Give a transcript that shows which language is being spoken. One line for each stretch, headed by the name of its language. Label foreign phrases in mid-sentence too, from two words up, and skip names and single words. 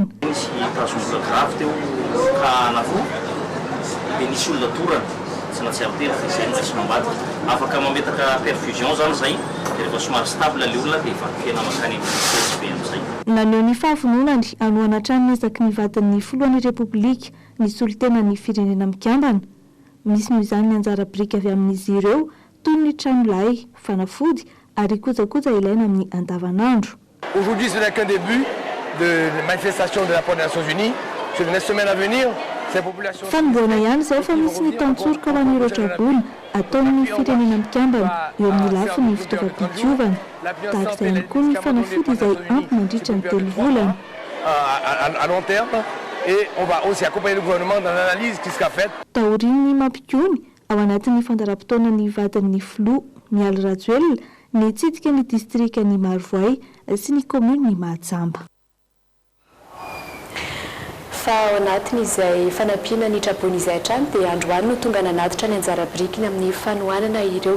Malagasy: Nisy tazombola grave teo ka nafo dia nisy olona torana tsy natsiaro tena fa izay no raisina ambadika afaka mametaka perfusion zany zay dia rehefa somary stable le olona dia efa tena makany CSP amin'izay. Naneho ny fahafononany anoana trano ezaky ny vadin'ny filohan'ny repoblika ny solitenan'ny firenena Mikambana. Misy noho izany ny anjara brika avy amin'izy ireo toy ny tranolay, fanafody ary kojakoja ilaina amin'ny andavanandro.
French: Aujourd'hui, ce n'est qu'un début de manifestation de la part des Nations Unies. Sur les semaines à venir, ces populations...
Malagasy: Fanomboana ihany izay fa misy ny tantsoroka ho an'ireo traboina ataon'ny firenena Mikambana eo amin'ny lafiny fitaovam-pitiovana. Tahaka izay ihany koa ny fanafody izay ampy mandritra ny 3 volana.
French: À long terme, et on va aussi accompagner le gouvernement dans l'analyse qui sera faite.
Malagasy: Taorian'ny Mampikony ao anatin'ny fandaram-potoanan'ny vadin'ny filoha Mialy Rajoely ny tsidika ny distrikany Marovoay sy ny commune Mahajamba. Fa ao anatin'izay fanampiana ny traboina izay hatrany dia androany no tonga nanatitra ny anjara brikiny amin'ny fanohanana ireo